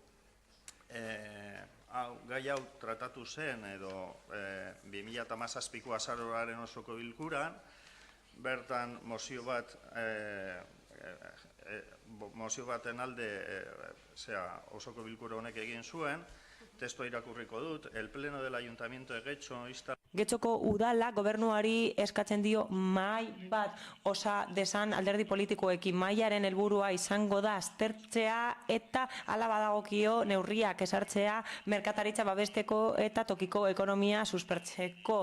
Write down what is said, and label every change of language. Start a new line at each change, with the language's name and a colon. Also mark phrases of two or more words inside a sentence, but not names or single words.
Basque: Gai hau tratatu zen edo 2017ko azaroaren osoko bilkuran, bertan mozio baten alde osoko bilkura honek egin zuen, testoa irakurriko dut,
Spanish: el pleno del ayuntamiento de Getxo insta...
Basque: Getxoko udala gobernuari eskatzen dio mahai bat osa desan alderdi politikoekin. Mahaiaren helburua izango da aztertzea eta hala badagokio neurriak esartzea merkataritza babesteko eta tokiko ekonomia suspertzeko.